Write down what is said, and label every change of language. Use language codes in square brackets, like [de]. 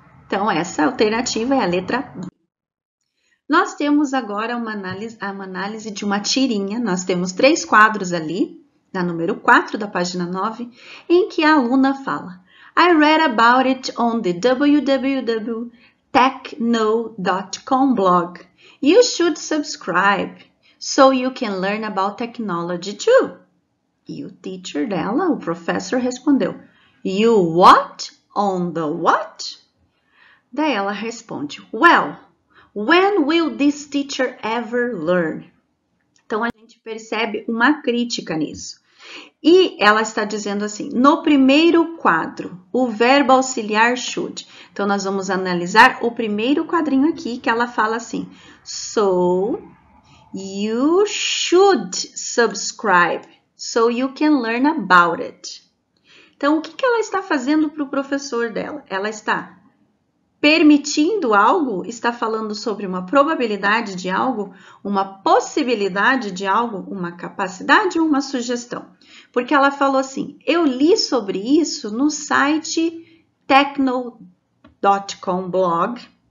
[pt] Então, essa alternativa é a letra B. Nós temos agora uma análise de uma tirinha. Nós temos 3 quadros ali, na número 4 da página 9, em que a aluna fala: [en] I read about it on the www.techno.com blog. You should subscribe so you can learn about technology too. [pt] E o teacher dela, o professor, respondeu: [en] You what? On the what? [pt] Daí ela responde: [en] Well, when will this teacher ever learn? [pt] Então, a gente percebe uma crítica nisso. E ela está dizendo assim, no primeiro quadro, o verbo auxiliar should. Então, nós vamos analisar o primeiro quadrinho aqui, que ela fala assim, So, [en] You should subscribe so you can learn about it. [pt] Então, o que ela está fazendo para o professor dela? Ela está permitindo algo? Está falando sobre uma probabilidade de algo? Uma possibilidade de algo? Uma capacidade ou uma sugestão? Porque ela falou assim, eu li sobre isso no site techno.com blog.